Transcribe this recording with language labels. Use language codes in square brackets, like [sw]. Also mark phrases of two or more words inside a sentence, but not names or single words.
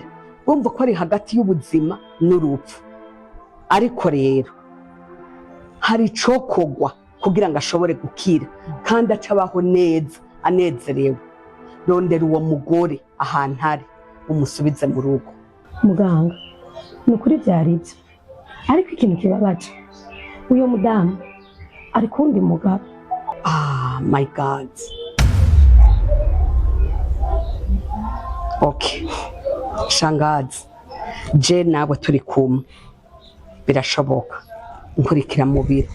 [rn] Urumva ko ari hagati y'ubuzima n'urupfu. Ariko rero hari icokogwa kugira ngo ashobore gukira kandi acabaho neza anezerewe. Rondera uwo mugore ahantu ari umusubize mu rugo. Muganga nukuri byari byo. Ariko ikintu kibabaje uyo mudamu ari kundi mugabo. [en] Ah, my God. Okay. [rn] Shangazi, je nawe turi kumwe. Birashoboka. Nkurikira mu biro.